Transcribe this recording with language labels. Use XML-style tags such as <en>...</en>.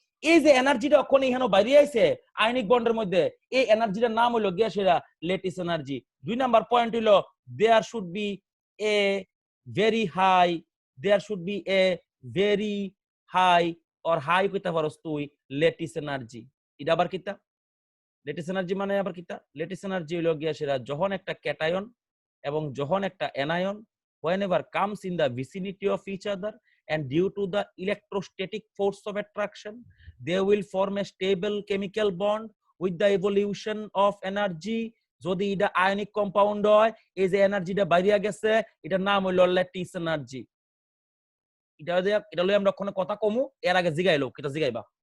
<bn>এই যে এনার্জিটা ওখানে এখানে বাইরে আইছে আয়নিক বন্ডের মধ্যে, এই এনার্জিটার নাম হইলো গ্যাসেরা লেটিস এনার্জি। 2 নাম্বার পয়েন্ট হইলো</bn> <en>there should be a very high, there should be a very high or high</en> <bn>কইতে পারস তুই লেটিস এনার্জি। এটা আবার কিতা লেটিস এনার্জি মানে, আবার কিতা লেটিস এনার্জি হইলো গ্যাসেরা যখন একটা ক্যাটায়ন এবং যখন একটা anion</bn> <en>whenever comes in the vicinity of each other and due to the electrostatic force of attraction they will form a stable chemical bond with the evolution of energy.</en> <bn>যদি এটা ionic compound হয়, এই যে এনার্জিটা বাইরে গেছে এটার নাম হইলো ল্যাটিস এনার্জি। এটা লই আমরা কোনো কথা কমু, এর আগে জিগাইলো কিটা জিগাইবা।</bn>